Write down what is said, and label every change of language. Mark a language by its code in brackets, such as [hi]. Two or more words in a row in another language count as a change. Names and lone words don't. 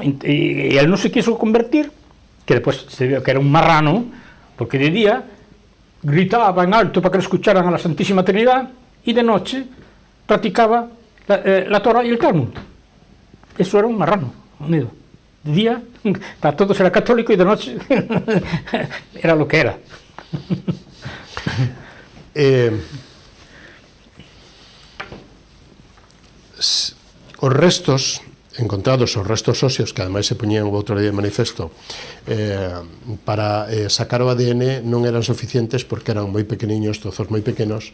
[es] Y él no se quiso convertir, que después se vio que era un marrano, porque de día gritaba en alto para que lo escucharan a la Santísima Trinidad y de noche practicaba la Torah y el Talmud. Eso era un marrano unido. De día para todos era católico y de noche era lo que era. [gl] Os restos encontrados, os restos óseos, que ademais se poñían o outro día de manifesto, para sacar o ADN non eran suficientes porque eran moi pequeniños, trozos moi pequenos.